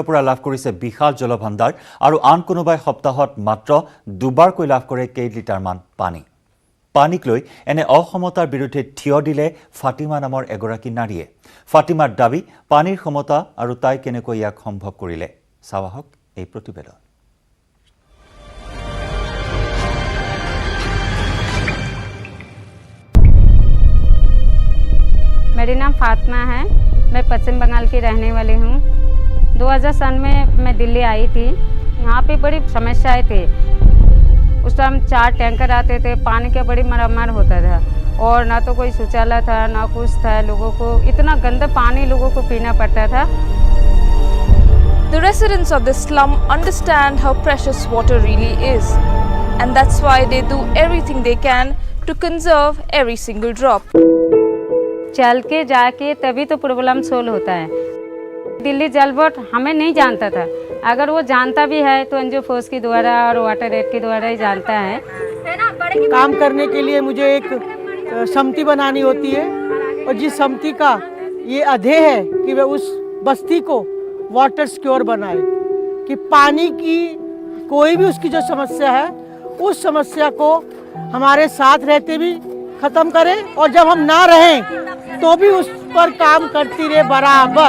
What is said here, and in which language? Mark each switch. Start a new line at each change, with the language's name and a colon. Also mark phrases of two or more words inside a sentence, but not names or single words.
Assamese: পৰা লাভ কৰিছে বিশাল জলভাণ্ডাৰ আৰু আন কোনোবাই সপ্তাহত মাত্ৰ দুবাৰকৈ লাভ কৰে কেই লিটাৰমান পানীক লৈ এনে অসমতাৰ বিৰুদ্ধে থিয় দিলে ফাতিমা নামৰ এগৰাকী নাৰীয়ে ফাতিমাৰ দাবী পানীৰ সমতা আৰু তাই কেনেকৈ ইয়াক সম্ভৱ কৰিলে চাওঁক এই প্ৰতিবেদন
Hindi: मेरा नाम फातिमा है। मैं पश्चिम बंगाल की रहने वाली हूँ। 2000 सन में मैं दिल्ली आई थी। यहाँ पे बड़ी समस्याएं थे। उस टाइम 4 टैंकर आते थे, पानी का बड़ी मरम्मत होता था और ना तो कोई शौचालय था ना कुछ था। लोगों को इतना गंदा पानी लोगों को पीना पड़ता था।
English: The residents of this slum understand how precious water really is, and that's why they do everything they can to conserve every single drop.
Hindi: चल के जाके तभी तो
English: problem solve
Hindi: होता है। दिल्ली जल बोर्ड हमें नहीं जानता था। अगर वो जानता भी है तो एनजीओ फोर्स के द्वारा और वाटर एड के द्वारा ही जानता है। काम करने के लिए मुझे एक समिति बनानी होती है और जिस समिति का ये अध्यय है कि वह उस बस्ती को
English: water secure
Hindi: बनाए, कि पानी की कोई भी उसकी जो समस्या है उस समस्या को हमारे साथ रहते भी ख़त्म करें और जब हम ना रहें तो भी उस पर काम करती रहे बराबर।